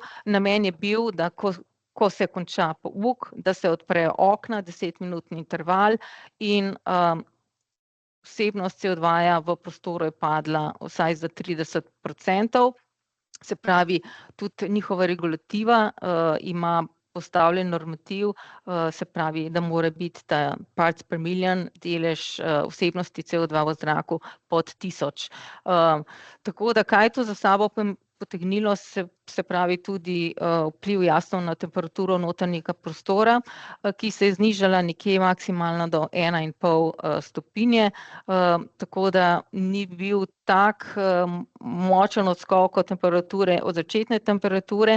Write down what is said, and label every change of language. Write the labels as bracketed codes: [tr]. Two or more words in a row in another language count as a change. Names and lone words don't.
[sl] Namen je bil, da ko se konča pouk, da se odprejo okna, 10-minutni interval in vsebnost CO2 v prostoru je padla vsaj za 30%. Se pravi, tudi njihova regulativa ima postavljen normativ, se pravi, da mora biti ta parts per million delež vsebnosti CO2 v zraku pod 1000. Tako da, kaj to za sabo potegnilo, se pravi tudi vpliv jasno na temperaturo notranjega prostora, ki se je znižala nekje maksimalno do 1,5 stopinje, tako da ni bil tak močen odskok od temperature, od začetne temperature.